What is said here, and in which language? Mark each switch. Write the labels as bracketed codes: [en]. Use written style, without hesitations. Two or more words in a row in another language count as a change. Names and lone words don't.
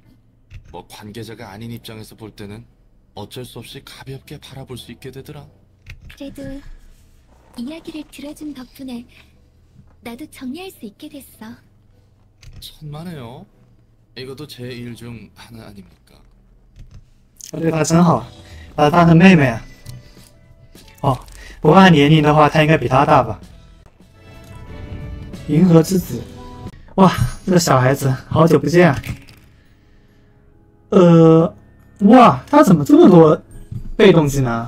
[ko] 뭐 관계자가 아닌 입장에서 볼 때는 어쩔 수 없이 가볍게 바라볼 수 있게 되더라. 그래도 이야기를 들어준 덕분에 나도 정리할 수 있게 됐어. 천만에요. 이것도 제 일 중 하나 아닙니까? [zh] 我对他真好，把他当成妹妹啊。哦，不过按年龄的话，他应该比他大吧？银河之子，哇，这个小孩子好久不见啊。哇，他怎么这么多被动技能？